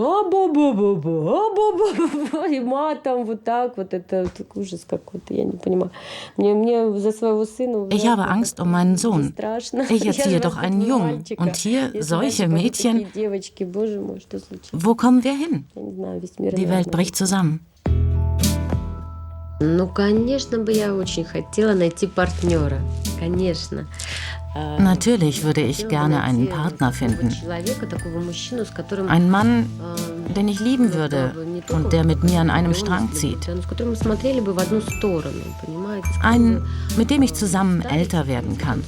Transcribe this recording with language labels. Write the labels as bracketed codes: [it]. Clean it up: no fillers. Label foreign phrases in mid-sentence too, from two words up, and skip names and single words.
[de] Ich habe Angst um meinen Sohn. Ich erziehe doch einen Jungen und hier solche Mädchen. Wo kommen wir hin? Die Welt bricht zusammen. [ru] Ну, конечно бы я очень хотела найти партнера. Конечно. [de] Natürlich würde ich gerne einen Partner finden. Einen Mann, den ich lieben würde und der mit mir an einem Strang zieht. Einen, mit dem ich zusammen älter werden kann.